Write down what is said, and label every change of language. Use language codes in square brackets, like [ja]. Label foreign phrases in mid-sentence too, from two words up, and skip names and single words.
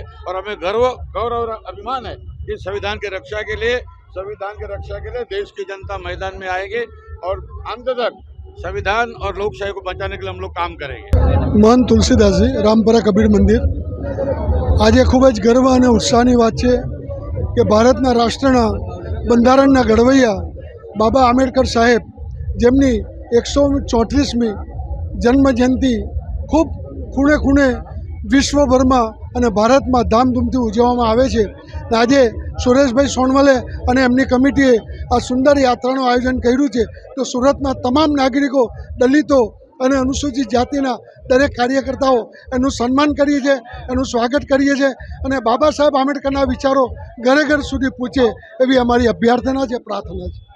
[hi] और हमें गौरव और अभिमान है कि संविधान की रक्षा के लिए देश की जनता मैदान में आएगी और अंत तक संविधान और लोकशाही को बचाने के लिए हम लोग काम करेंगे। महंत तुलसीदास जी, रामपरा कबीर मंदिर। [gu] આજ ખૂબ જ ગર્વ ઔર ઉત્સાહની બાત હૈ કિ ભારતના રાષ્ટ્રના બંધારણના ઘડવૈયા બાબા આંબેડકર સાહેબ જેમની 134મી જન્મ જયંતી ખૂબ ખૂણે ખૂણે [hi] विश्वभर में भारत में [gu] ધામધૂમથી ઉજવવામાં આવે છે। આજ સુરેશભાઈ સોનવલે ઔર એમની કમિટીએ આ સુંદર યાત્રાનું આયોજન કર્યું છે। તો સૂરતના તમામ નાગરિકો, દલિતો ઔર અનુસૂચિત જાતિના દરેક કાર્યકર્તાઓ એનુ સન્માન કરીએ છે, એનુ સ્વાગત કરીએ છે ઔર બાબા સાહેબ આંબેડકરના વિચારો ઘરે ઘર સુધી પહુંચે એવી અમારી અભ્યર્થના છે, પ્રાર્થના છે।